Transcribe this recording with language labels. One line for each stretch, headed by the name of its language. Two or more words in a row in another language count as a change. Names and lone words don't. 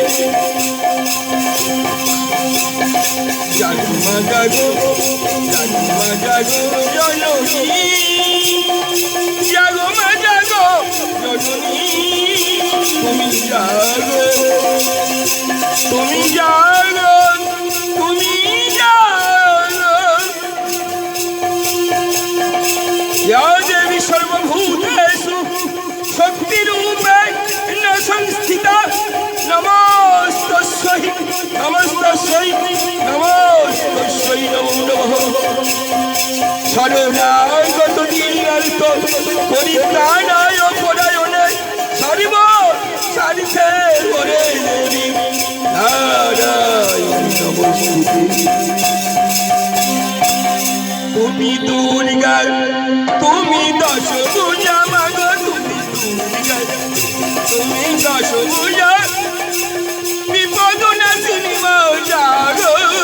Bangla: জাগো মা জাগো জননী জাগো মা জাগো জননী তুমি জাগো তুমি জাগো তুমি জাগো
Sanskrit: ইয়া দেবী সর্বভূতেষু শক্তিরূপেণ সংস্থিতা নমস্তস্যৈ নমস্তস্যৈ নমস্তস্যৈ নমো নমঃ শরণাগত দীনার্ত পরিত্রাণায় পরায়ণে সর্ব সারিতে ওরে দেবী নারায়ণী নমস্তুতে
Bangla: তুমি দুর্গা তুমি দশ ভুজা মাগো তুমি দুর্গা তুমি দশ ভুজা বিপদ নাসিনী মা জাগো